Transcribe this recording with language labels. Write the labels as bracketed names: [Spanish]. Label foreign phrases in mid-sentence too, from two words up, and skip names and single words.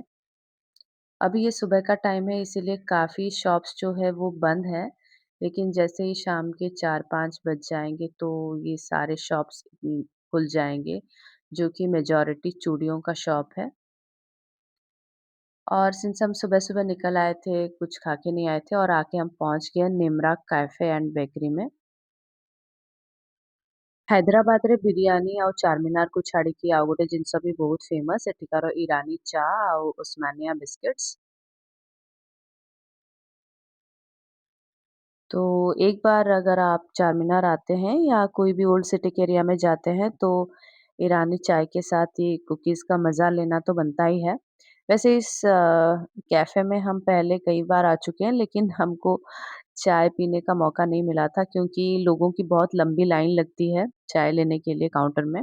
[Hindi] अभी ये सुबह का टाइम है इसीलिए काफ़ी शॉप्स जो है वो बंद है, लेकिन जैसे ही शाम के 4-5 बज जाएँगे तो ये सारे शॉप्स खुल जाएँगे, जो कि मेजॉरिटी चूड़ियों का शॉप है। और सिंस हम सुबह-सुबह निकल आए थे, कुछ खा के नहीं आए थे और आके हम पहुँच गए निमरा कैफ़े एंड बेकरी में। [Odia] ହାଇଦ୍ରାବାଦରେ ବିରିୟାନୀ ଆଉ ଚାରମିନାରକୁ ଛାଡ଼ିକି ଆଉ ଗୋଟେ ଜିନିଷ ବି ବହୁତ ଫେମସ୍ ଏଠିକାର ଇରାନୀ ଚା ଆଉ ଓସ୍ମାନିଆ ବିସ୍କିଟ୍ସ। [Hindi] तो एक बार अगर आप चारमीनार आते हैं या कोई भी ओल्ड सिटी के एरिया में जाते हैं तो ईरानी चाय के साथ ये कुकीज़ का मज़ा लेना तो बनता ही है। वैसे इस कैफ़े में हम पहले कई बार आ चुके हैं, लेकिन हमको चाय पीने का मौका नहीं मिला था क्योंकि लोगों की बहुत लंबी लाइन लगती है चाय लेने के लिए काउंटर में।